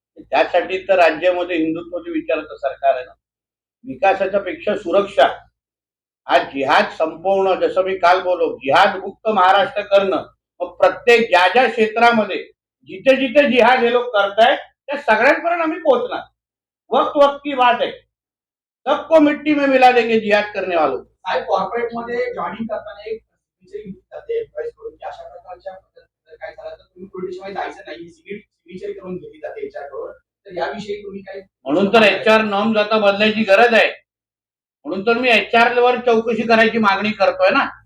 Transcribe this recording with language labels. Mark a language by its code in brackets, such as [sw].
[mr] त्यासाठी तर राज्यामध्ये हिंदुत्वाचे विचाराचं सरकार आहे ना. विकासाच्या पेक्षा सुरक्षा. आज जिहाद संपवणं, जसं मी काल बोललो, जिहाद मुक्त महाराष्ट्र करणं. मग प्रत्येक ज्या ज्या क्षेत्रामध्ये जिथे जिथे जिहाद हे लोक करतायत त्या सगळ्यांपर्यंत आम्ही पोहोचणार. [hi] वक्त वक्त की बात है, सबको मिट्टी में मिला देंगे जिहाद करने वालों. [mr] साहेब, कॉर्पोरेट मध्ये जॉईनिंग करताना एक जाते एम्प्लॉईज कडून की अशा प्रकारच्या काय झालं तर तुम्ही पोलिटिक्स मध्ये जायचं नाही, सिग्नेचर करून घेतली जाते HR कडून. तर याविषयी तुम्ही काय? म्हणून तर HR नॉर्म्स आता बदलायची गरज आहे. म्हणून तर मी HR वर चौकशी करायची मागणी करतोय ना.